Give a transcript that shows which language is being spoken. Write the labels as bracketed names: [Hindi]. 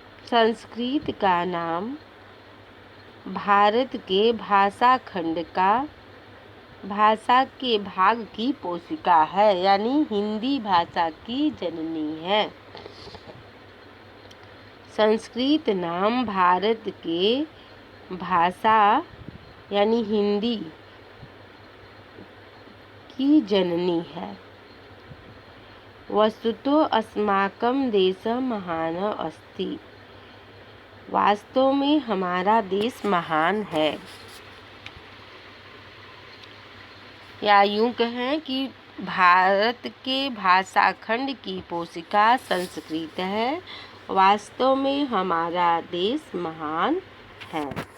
[Hindi] संस्कृत का नाम भारत के भाषा खंड का भाषा के भाग की पोषिका है यानी हिंदी भाषा की जननी है। संस्कृत नाम भारत के भाषा यानी हिंदी की जननी है। [Sanskrit] वस्तुतो अस्माकं देशः महान् अस्ति। [Hindi] वास्तव में हमारा देश महान है। या यूं कहें कि भारत के भाषा खंड की पोषिका संस्कृत है। वास्तव में हमारा देश महान है।